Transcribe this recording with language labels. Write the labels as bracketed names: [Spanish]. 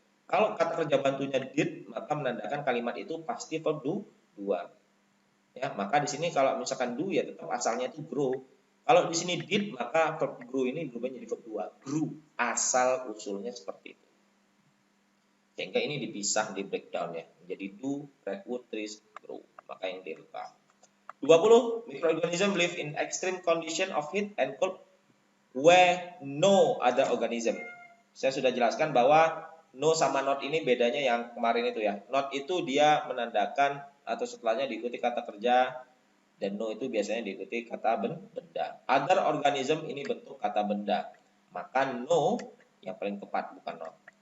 [Indonesian] Kalau kata kerja bantunya did, maka menandakan kalimat itu pasti verb 2. Ya, maka di sini kalau misalkan do ya tetap asalnya itu grow. Kalau di sini did, maka verb grow ini berubah menjadi verb 2. Grew, asal usulnya seperti itu. Sehingga ini dipisah di breakdown ya. Menjadi do, redwood trees, grow. Maka yang delta. 20. [English] Microorganism live in extreme condition of heat and cold where no other organism. [Indonesian] Saya sudah jelaskan bahwa no sama not ini bedanya yang kemarin itu ya. Not itu dia menandakan atau setelahnya diikuti kata kerja, dan no itu biasanya diikuti kata benda. Other organism ini bentuk kata benda. Maka no yang paling tepat, bukan not.